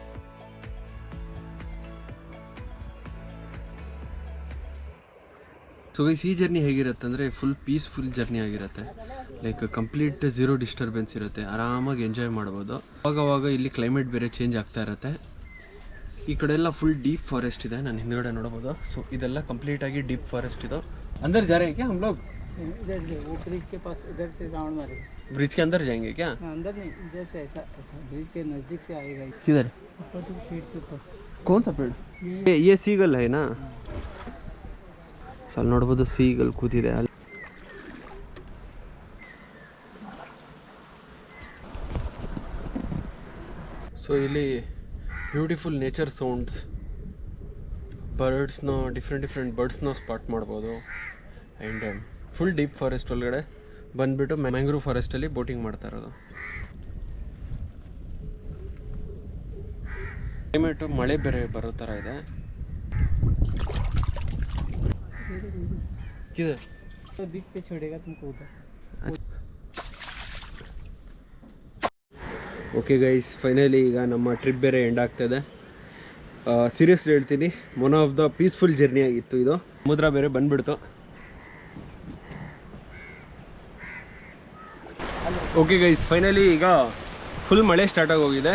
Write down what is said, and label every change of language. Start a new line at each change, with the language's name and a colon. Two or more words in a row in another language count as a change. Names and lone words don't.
English: so so guys
Kannada: ಈ ಜರ್ನಿ ಹೇಗಿರುತ್ತೆ ಅಂದರೆ
English: full peaceful journey
Kannada: ಆಗಿರುತ್ತೆ.
English: like complete zero disturbance
Kannada: ಇರುತ್ತೆ, ಆರಾಮಾಗಿ ಎಂಜಾಯ್ ಮಾಡ್ಬೋದು. ಅವಾಗವಾಗ ಇಲ್ಲಿ ಕ್ಲೈಮೇಟ್ ಬೇರೆ ಚೇಂಜ್ ಆಗ್ತಾ ಇರುತ್ತೆ. ಈ ಕಡೆ ಎಲ್ಲ
English: full deep forest
Kannada: ಇದೆ, ನಾನು ಹಿಂದ್ಗಡೆ ನೋಡ್ಬೋದು. ಸೊ ಇದೆಲ್ಲ ಕಂಪ್ಲೀಟ್ ಆಗಿ
English: deep forest
Kannada: ಇದು.
Hindi: अंदर जा रहे हैं क्या हम लोग? इधर वो ब्रिज के पास इधर से राउंड मारेगा. ब्रिज के अंदर जाएंगे क्या? अंदर नहीं, इधर से ऐसा ऐसा ब्रिज के नजदीक से आएगा. किधर? ऊपर तो फीट के ऊपर. कौन सा पेड़? ये सीगल है ना.
Kannada: ಅಲ್ಲಿ ನೋಡ್ಬೋದು ಸೀಗಲ್ ಕೂತಿದೆ ಅಲ್ಲಿ. ಸೊ ಇಲ್ಲಿ
English: beautiful nature sounds,
Kannada: ಬರ್ಡ್ಸ್ನ ಡಿಫ್ರೆಂಟ್ ಬರ್ಡ್ಸ್ನ ಸ್ಪಾಟ್ ಮಾಡ್ಬೋದು. ಆ್ಯಂಡ್
English: full deep forest
Kannada: ಒಳಗಡೆ ಬಂದುಬಿಟ್ಟು ಮ್ಯಾಂಗ್ರೂವ್ ಫಾರೆಸ್ಟಲ್ಲಿ ಬೋಟಿಂಗ್ ಮಾಡ್ತಾ ಇರೋದು. ಕ್ಲೈಮೇಟು ಮಳೆ ಬೇರೆ ಬರೋ ಥರ ಇದೆ.
Hindi: बीच पे छोड़ेगा तुमको उधर.
English: okay guys,
Kannada: ಫೈನಲಿ ಈಗ ನಮ್ಮ ಟ್ರಿಪ್ ಬೇರೆ ಎಂಡ್ ಆಗ್ತಾಯಿದೆ. ಸೀರಿಯಸ್ಲಿ ಹೇಳ್ತೀನಿ,
English: one of the peaceful journey
Kannada: ಆಗಿತ್ತು ಇದು. ಸಮುದ್ರ ಬೇರೆ ಬಂದ್ಬಿಡ್ತು.
English: okay guys,
Kannada: ಫೈನಲಿ ಈಗ ಫುಲ್ ಮಳೆ ಸ್ಟಾರ್ಟ್ ಆಗೋಗಿದೆ.